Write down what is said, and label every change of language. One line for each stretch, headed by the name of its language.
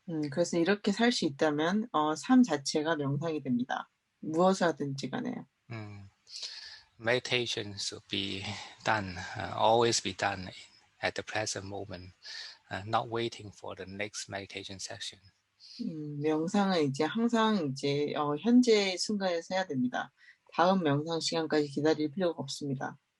Korean: 그래서 이렇게 살 수 있다면 삶 자체가 명상이 됩니다. 무엇을 하든지 간에요.
English: Meditation should be done, always be done at the present moment, not waiting for the next meditation session.
Korean: 명상은 이제 항상 이제 현재 순간에서 해야 됩니다. 다음 명상 시간까지 기다릴 필요가 없습니다.